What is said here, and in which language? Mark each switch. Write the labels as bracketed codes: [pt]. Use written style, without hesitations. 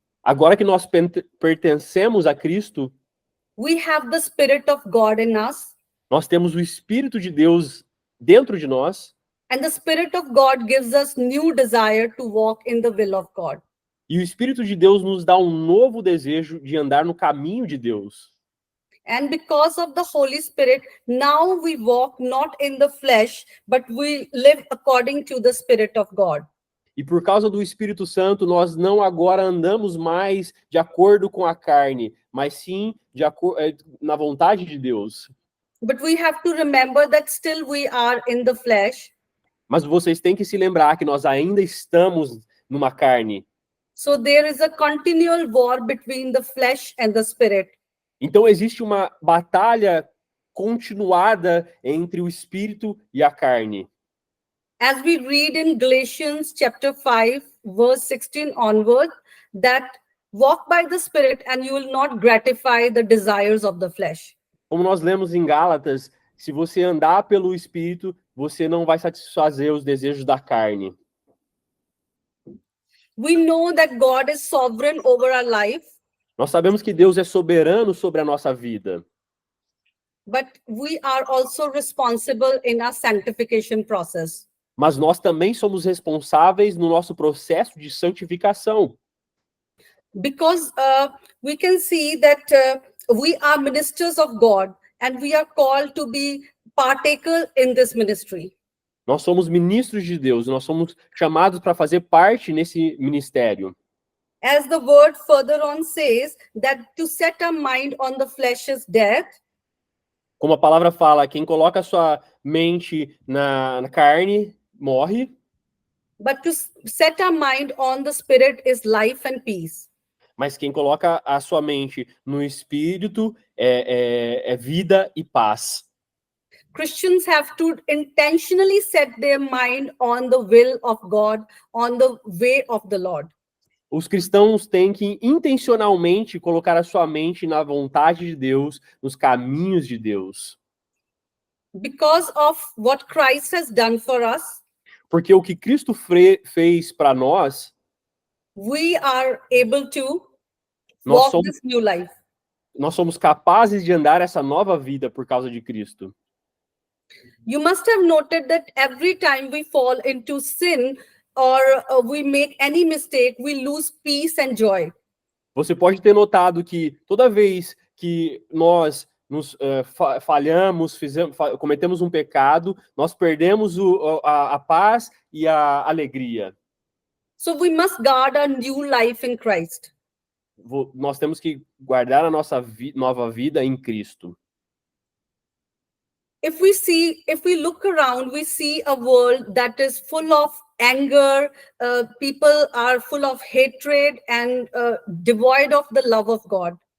[pt] agora que nós pertencemos a Cristo, [en] we have the Spirit of God in us. [pt] Nós temos o Espírito de Deus dentro de nós. [en] And the Spirit of God gives us new desire to walk in the will of God. [pt] E o Espírito de Deus nos dá um novo desejo de andar no caminho de Deus. [en] And because of the Holy Spirit, now we walk not in the flesh, but we live according to the Spirit of God. [pt] E por causa do Espírito Santo, nós não agora andamos mais de acordo com a carne, mas sim na vontade de Deus. [en] But we have to remember that still we are in the flesh. [pt] Mas vocês têm que se lembrar que nós ainda estamos numa carne. [en] So there is a continual war between the flesh and the spirit. [pt] Então existe uma batalha continuada entre o espírito e a carne. [en] As we read in Galatians chapter 5 verse 16 onward, that walk by the Spirit and you will not gratify the desires of the flesh. [pt] Como nós lemos em Gálatas, se você andar pelo Espírito, você não vai satisfazer os desejos da carne. [en] We know that God is sovereign over our life, [pt] Nós sabemos que Deus é soberano sobre a nossa vida, [en] but we are also responsible in our sanctification process. [pt] mas nós também somos responsáveis no nosso processo de santificação. [en] Because we can see that we are ministers of God and we are called to be partaker in this ministry. [pt] Nós somos ministros de Deus, nós somos chamados para fazer parte nesse ministério. [en] As the word further on says, that to set our mind on the flesh is death, [pt] Como a palavra fala, quem coloca a sua mente na carne, morre, [en] but to set our mind on the Spirit is life and peace. [pt] mas quem coloca a sua mente no Espírito é vida e paz. [en] Christians have to intentionally set their mind on the will of God, on the way of the Lord. [pt] Os cristãos têm que intencionalmente colocar a sua mente na vontade de Deus, nos caminhos de Deus. [en] Because of what Christ has done for us, [pt] Porque o que Cristo fez para nós, [en] we are able to [pt] nós [en] walk [pt] somos, [en] this new life. [pt] nós somos capazes de andar essa nova vida por causa de Cristo. [en] You must have noted that every time we fall into sin or we make any mistake, we lose peace and joy. [pt] Você pode ter notado que toda vez que nós nos falhamos, cometemos um pecado, nós perdemos a paz e a alegria. [en] So we must guard our new life in Christ. [pt] Nós temos que guardar a nossa nova vida em Cristo. [en] If we look around, we see a world that is full of anger, people are full of hatred and devoid of the love of God.